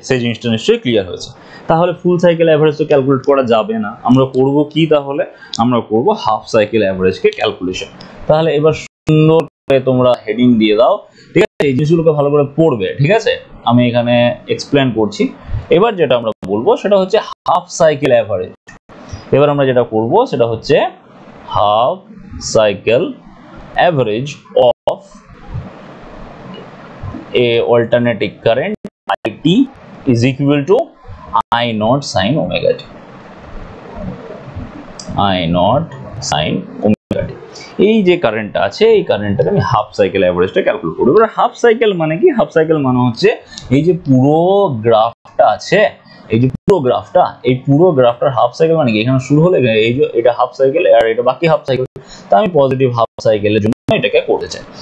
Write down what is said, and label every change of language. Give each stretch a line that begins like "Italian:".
Bangla: সেই জিনিসটা নিশ্চয়ই ক্লিয়ার হয়েছে। তাহলে ফুল সাইকেল অ্যাভারেজ তো ক্যালকুলেট করা যাবে না, আমরা করব কি তাহলে, আমরা করব হাফ সাইকেল অ্যাভারেজকে ক্যালকুলেশন। তাহলে এবার সুন্দর করে তোমরা হেডিং দিয়ে দাও, ঠিক আছে? এই জিনিসগুলোকে ভালো করে পড়বে, ঠিক আছে? আমি এখানে এক্সপ্লেন করছি। এবার যেটা আমরা বলবো সেটা হচ্ছে হাফ সাইকেল অ্যাভারেজ। এবার আমরা যেটা করব সেটা হচ্ছে half cycle
English: average of a alternating current IT is equal to I naught sin omega t, I naught sin omega t।
Bangla: এই যে কারেন্টটা আছে এই কারেন্টটাকে আমি হাফ সাইকেল অ্যাভারেজটা ক্যালকুলেট করব। এবার হাফ সাইকেল মানে কি, হাফ সাইকেল মানে হচ্ছে এই যে পুরো গ্রাফটা আছে, এই যে পুরো গ্রাফটা, এই পুরো গ্রাফটার হাফ সাইকেল মানে কি, এখানে শুরু হলে এই যে এটা হাফ সাইকেল আর এটা বাকি হাফ সাইকেল, তো আমি পজিটিভ হাফ সাইকেলের জন্য এটাকে করতে চাই।